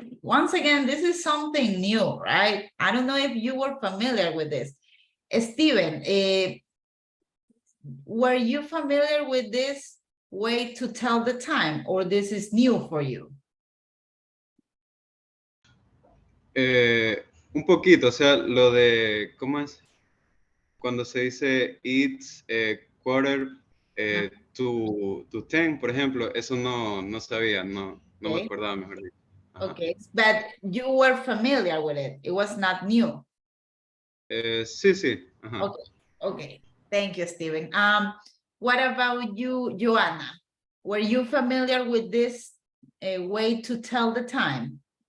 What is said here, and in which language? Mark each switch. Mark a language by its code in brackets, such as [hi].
[en] Once again, this is something new, right? I don't know if you were familiar with this. Steven, were you familiar with this way to tell the time, or this is new for you? [es] Un poquito, o sea, lo de, ¿cómo es? Cuando se dice [en] it's quarter to 10, [es] por ejemplo, eso no sabía, no me acordaba, mejor dicho. [en] Okay, but you were familiar with it. It was not new. [es] Sí. Ajá. [en] Okay. Thank you, Steven. What about you, Joanna? Were you familiar with this way to tell the time?